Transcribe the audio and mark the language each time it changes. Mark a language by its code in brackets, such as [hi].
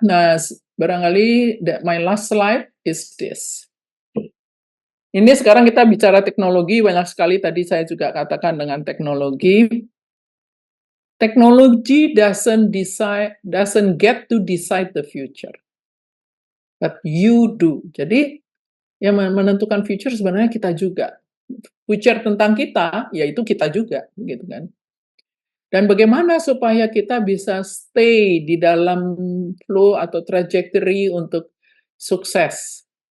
[id] Nah, barangkali [en] my last slide is this. [id] Ini sekarang kita bicara teknologi, banyak sekali tadi saya juga katakan dengan teknologi. [en] Technology doesn't get to decide the future, but you do. [id] Jadi yang menentukan future sebenarnya kita juga. Future tentang kita, yaitu kita juga, gitu kan. Dan bagaimana supaya kita bisa stay di dalam flow atau trajectory untuk sukses?